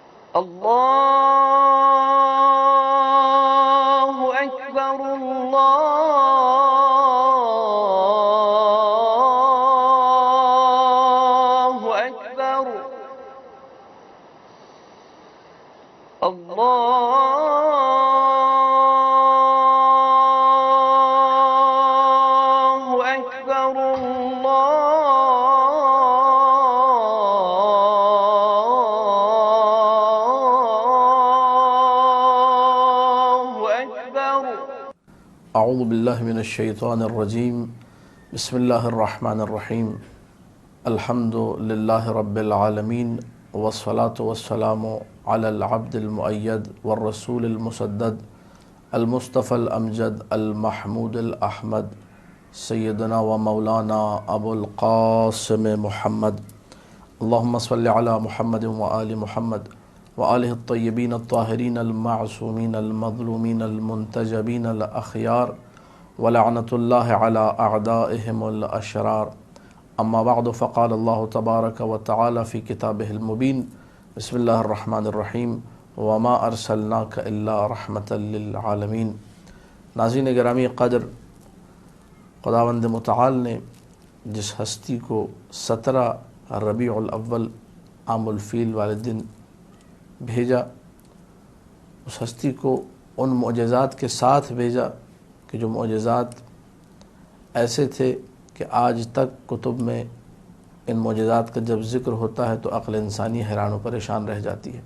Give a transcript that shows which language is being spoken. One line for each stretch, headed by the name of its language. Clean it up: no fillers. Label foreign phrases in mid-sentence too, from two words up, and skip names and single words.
Arabic: اللہ اکبر اللہ اکبر اللہ اکبر اعوذ باللہ من الشیطان الرجیم بسم اللہ الرحمن الرحیم الحمد للہ رب العالمین والصلاة والسلام علی العبد المؤید والرسول المسدد المصطفى الامجد المحمود الاحمد سیدنا و مولانا ابو القاسم محمد اللہم صلی علی محمد و آل محمد وآلہ الطیبین الطاہرین المعصومین المظلومین المنتجبین الاخیار ولعنت اللہ علی اعدائہم الاشرار اما بعد فقال اللہ تبارک و تعالی فی کتابہ المبین بسم اللہ الرحمن الرحیم وما ارسلناک الا رحمتا للعالمین۔
Urdu: ناظرین گرامی قدر، خداوند متعال نے جس ہستی کو 17 ربیع الاول عام الفیل والے دن بھیجا، اس ہستی کو ان معجزات کے ساتھ بھیجا کہ جو معجزات ایسے تھے کہ آج تک کتب میں ان معجزات کا جب ذکر ہوتا ہے تو عقل انسانی حیران و پریشان رہ جاتی ہے۔